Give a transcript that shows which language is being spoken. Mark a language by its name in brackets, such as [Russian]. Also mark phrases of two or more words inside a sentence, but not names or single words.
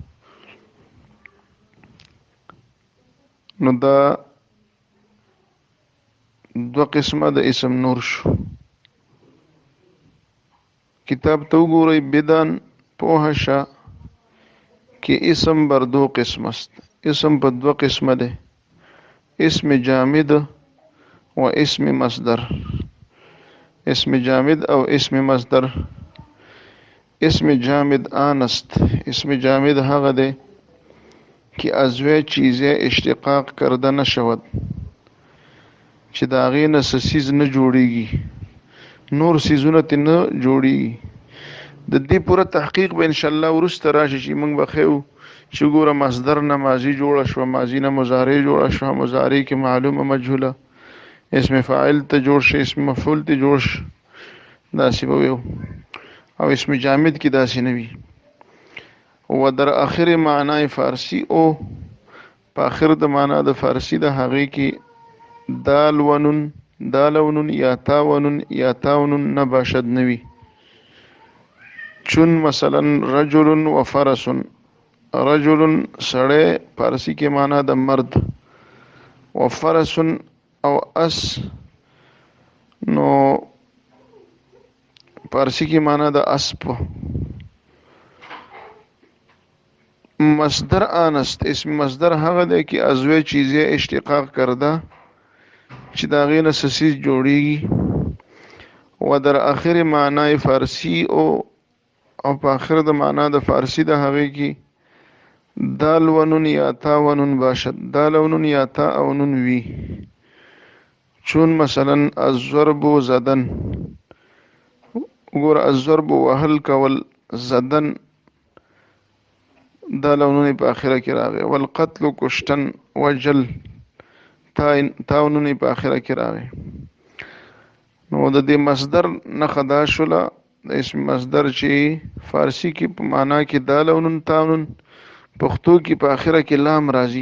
[Pashto] نو دا دوه قسمه د اسم نور شو. کتاب ته وګورئ، بدن پوه شه کې [Persian] اسم بر دو قسم است. [Pashto] اسم په دوه قسمه دی، [Persian] اسم جامد و اسم مصدر. [Pashto] اسم جامد او اسم مصدر. [Persian] اسم جامد آن است. [Pashto] اسم جامد هغه دی [Persian] که از وی چیزه اشتقاق کرده نشود، [Pashto] چې د هغې نه څه څیز نه جوړېږي، نور څیزونه ترې نه جوړېږي. د دې پوره تحقیق به انشاءالله وروسته راشي چې موږ به ښیو چې ګوره مصدر نه ماضي جوړه شوه، ماضي نه مضارع جوړه شوه، مضارع کې معلومه مجهوله، اسم فاعل ته جوړ شي، اسم مفعول ته جوړ شي، داسې به ویو. او اسم جامد کې داسې نه وي. [Persian] و در آخر معنی فارسی [Pashto] او په آخر د معنا د فارسی د هغې کې دال ونون دال ونون یا تا ونون یا تاونون [Persian] نه باشد [Pashto] نوي. [Persian] چون مثلا رجل و فرس، [Pashto] رجل سړی فارسی کې معنا د مرد، و فرس او اس نو فارسی کی معنی د اسب. [Persian] مصدر آنست، [Pashto] اسم مصدر هغه دی چې [Persian] ازوی چیزی اشتقاق کرده [Pashto] چې د هغې نه څه څیز جوړیږي. [Persian] و در آخر معنی فارسی [Pashto] او په آخر د معنا د فارسی د هغې کې دال ونون یا تا ونون باشد، دال ونون یا تا او نون وی. [Persian] چون مثلا الضرب زدن، [Pashto] وګوره الضرب وهل کول، زدن دال او نون په آخره کې راغی. والقتل کشتن، وجل تا او نون په آخره کې راغی. نو د دې مصدر نښه دا شوله د اسم مصدر چې فارسی کې په معنا کې دال او نون تا او نون، پښتو کې په آخره کې لام راځي.